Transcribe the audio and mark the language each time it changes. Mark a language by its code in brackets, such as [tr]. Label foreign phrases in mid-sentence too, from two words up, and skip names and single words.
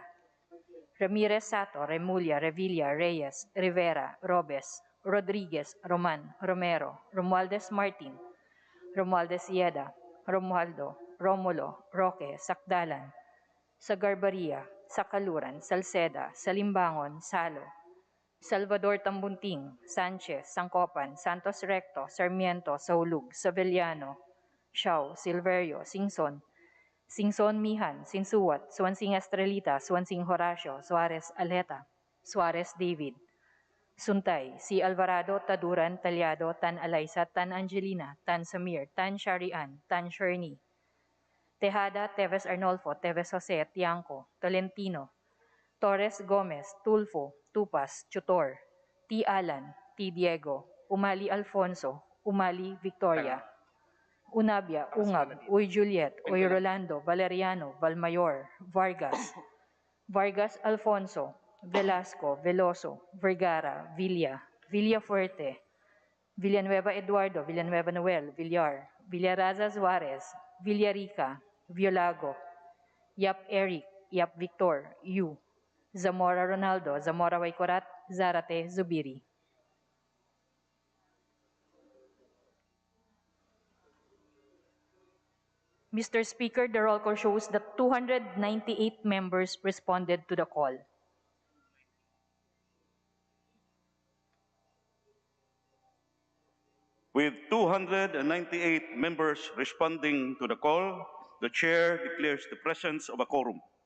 [en] Ramirez Sato, Remulla, Revilla, Reyes, Rivera, Robes, Rodriguez, Roman, Romero, Romualdez Martin, Romualdez Ieda, Romualdo, Romulo, Roque, Sakdalan, Sagarbaria, Sakaluran, Salceda, Salimbangon, Salo, Salvador Tambunting, Sanchez, Sangcopan, Santos Recto, Sarmiento, Saulug, Savellano, Shaw, Silverio, Singson, Singson Mihan, Sinsuwat, Swansing Estrelita, Swansing Horacio, Suarez Aleta, Suarez David, Suntay, si Alvarado, Taduran, Talyado, Tan Alaysa, Tan Angelina, Tan Samir, Tan Sharian, Tan Sherny, Tejada, Teves Arnolfo, Teves Jose, Tiangco, Tolentino, Torres Gomez, Tulfo, Tupas, Chutor, T. Alan, T. Diego, Umali Alfonso, Umali Victoria, Unabia, Ungab, Uy Juliet, Uy Rolando, Valeriano, Valmayor, Vargas, Vargas Alfonso, Velasco, Veloso, Vergara, Villa, Villafuerte, Villanueva Eduardo, Villanueva Noel, Villar, Villaraza Suarez, Villarica, Violago, Yap Eric, Yap Victor, Yu, Zamora Ronaldo, Zamora Waikorat, Zarate Zubiri. Mr. Speaker, the roll call shows that 298 members responded to the call. With 298 members responding to the call, the chair declares the presence of a quorum.